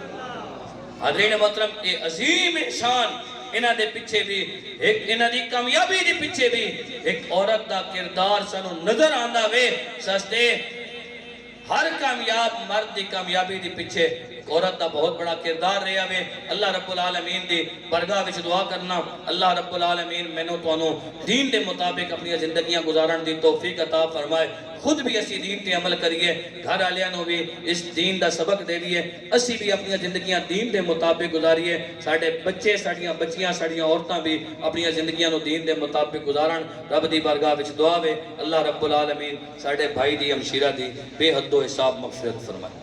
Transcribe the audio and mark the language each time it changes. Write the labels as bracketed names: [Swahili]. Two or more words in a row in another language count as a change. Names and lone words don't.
[Punjabi] حاضرین محترم، یہ عظیم احسان انہاں دے پیچھے بھی ایک انہاں دی کامیابی دے پیچھے بھی ایک عورت دا کردار سانو نظر آندا وے۔ سستے ہر کامیاب مرد دی کامیابی دی پیچھے عورت دا بہت بڑا کردار رہا وے۔ [Arabic] اللہ رب العالمین [Punjabi] دی برگاہ وچ دعا کرنا [Arabic] اللہ رب العالمین [Punjabi] مینوں تانوں دین دے مطابق اپنی زندگیاں گزارن دی توفیق عطا فرمائے، خود بھی اسی دین تے عمل کریے، گھر والےاں نوں بھی اس دین دا سبق دے دیے، اسی بھی اپنی زندگیاں دین دے مطابق گزاریے، ساڈے بچے ساڈیاں بچیاں ساڈیاں عورتاں بھی اپنی زندگیاں نوں دین دے مطابق گزارن۔ رب دی بارگاہ وچ دعا وے [Arabic] اللہ رب العالمین [Punjabi] ساڈے بھائی دی ہمشیرہ دی بے حد و حساب مغفرت فرمائے۔